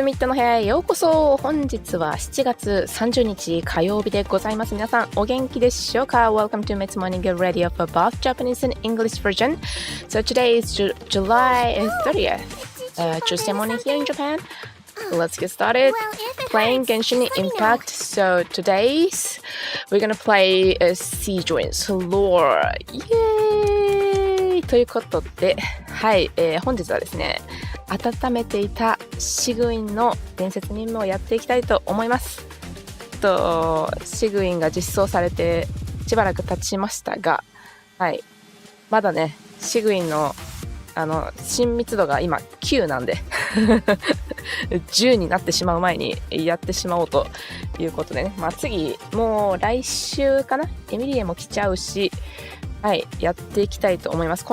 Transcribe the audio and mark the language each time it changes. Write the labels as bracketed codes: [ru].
[ja] ミッドの部屋へようこそ。本日は7月30日火曜日でございます。皆さんお元気でしょうか？ [en] Welcome to Mit's Morning Radio for both Japanese and English version. So today is July 30th, Tuesday morning here in Japan. Let's get started playing Genshin Impact. So today's we're gonna play Sigewinne's Lore. [ja] イエーイということで、はい、本日はですね、温めていたシグウィンの伝説任務をやっていきたいと思います。シグウィンが実装されてしばらく経ちましたが、はい、まだね、シグウィンの親密度が今9なんで10になってしまう前にやってしまおうということでね、まあ次もう来週かな、エミリエも来ちゃうし、はい、やっていきたいと思います。